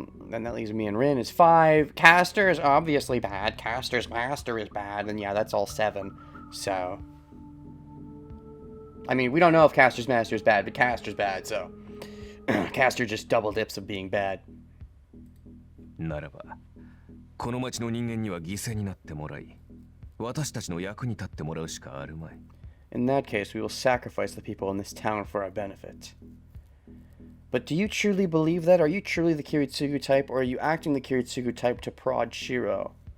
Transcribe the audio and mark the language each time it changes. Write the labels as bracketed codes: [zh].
[en] Then that leaves me and Rin is 5. Caster is obviously bad. Caster's master is bad. And yeah, that's all 7. So... I mean, we don't know if Caster's master is bad, but Caster's bad, so... Caster just double dips of being bad. [ja] ならば、この町の人間には犠牲になってもらい、私たちの役に立ってもらうしかあるまい。 [en] In that case, we will sacrifice the people in this town for our benefit. But do you truly believe that? Are you truly the Kiritsugu type, or are you acting the Kiritsugu type to prod Shiro?